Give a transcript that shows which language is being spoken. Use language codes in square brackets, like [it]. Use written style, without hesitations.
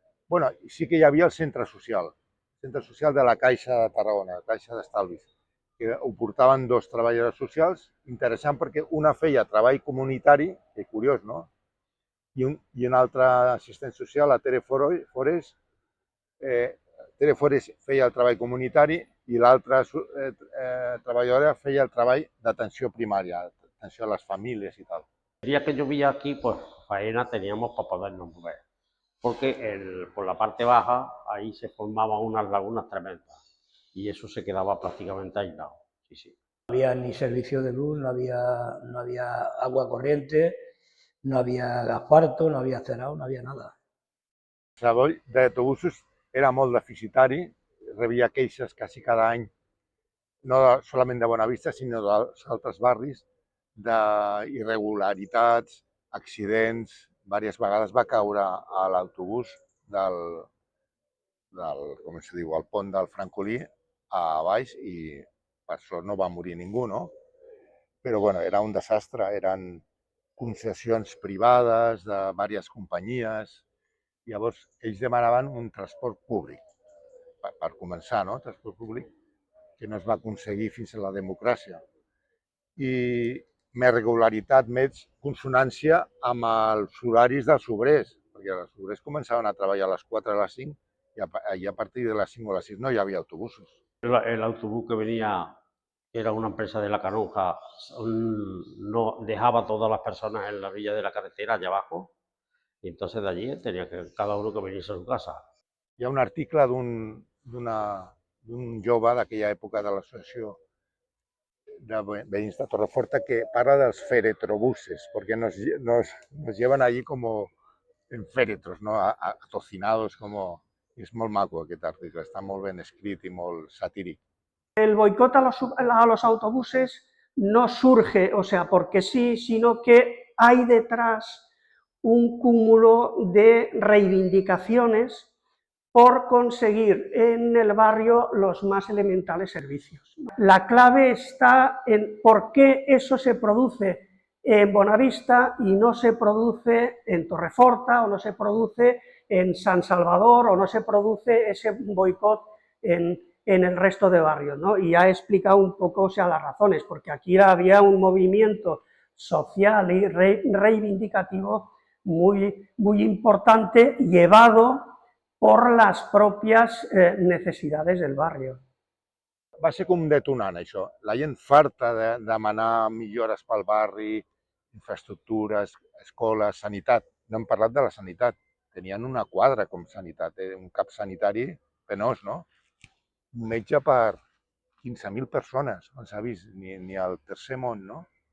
[ca] Bueno, sí que hi havia el centre social de la Caixa de Tarragona, la Caixa d'Estalvis, que ho portaven dos treballadors socials, interessant perquè una feia treball comunitari, que curiós, no? I un altre assistent social, la Tere Forés, Tere Forés feia el treball comunitari i l'altra treballadora feia el treball d'atenció primària, atenció a les famílies i tal. [es] El día que yo vine aquí, pues faena teníamos para podernos mover, porque por la parte baja ahí se formaban unas lagunas tremendas y eso se quedaba prácticamente aislado. Sí, sí. No había ni servicio de luz, no había agua corriente, no había asfalto, no había cerado, no había nada. [ca] El servei d'autobusos era molt deficitari, rebia queixes quasi cada any, no solament de Bonavista, sinó dels altres barris, d'irregularitats, accidents. Diverses vegades va caure a l'autobús com es diu, el pont del Francolí a baix i per sort no va morir ningú, no? Però bueno, era un desastre, eren concessions privades de diverses companyies. Llavors, ells demanaven un transport públic, per començar, no? Transport públic, que no es va aconseguir fins a la democràcia. I més regularitat, més consonància amb els horaris dels obrers, perquè els obrers començaven a treballar a les 4 a les 5 i a partir de les 5 o les 6 no hi havia autobusos. [es] El autobús que venía era una empresa de la Canonja, no dejaba a todas las personas en la orilla de la carretera allá abajo y entonces de allí tenía que cada uno que venirse a su casa. [ca] Hi ha un article d'un jove d'aquella època de l'associació de veïns de Torreforta que parla dels feretrobuses, perquè [es] nos llevan allí como en féretros, ¿no? Atocinados, como... [ca] És molt maco aquest article, està molt ben escrit i molt satíric. [es] El boicot a los autobuses no surge, o sea, porque sí, sino que hay detrás un cúmulo de reivindicaciones por conseguir en el barrio los más elementales servicios. La clave está en por qué eso se produce en Bonavista y no se produce en Torreforta o no se produce en San Salvador o no se produce ese boicot en el resto de barrios, ¿no? Y ha explicado un poco, o sea, las razones, porque aquí había un movimiento social y reivindicativo muy importante, llevado por las propias necesidades del barrio. [ca] Va ser com detonant, això. La gent farta de demanar millores pel barri, infraestructures, escoles, sanitat. No hem parlat de la sanitat. Tenien una quadra com sanitat, un cap sanitari penós, no? Un metge per 15.000 persones, on s'ha vist, ni al tercer món, no?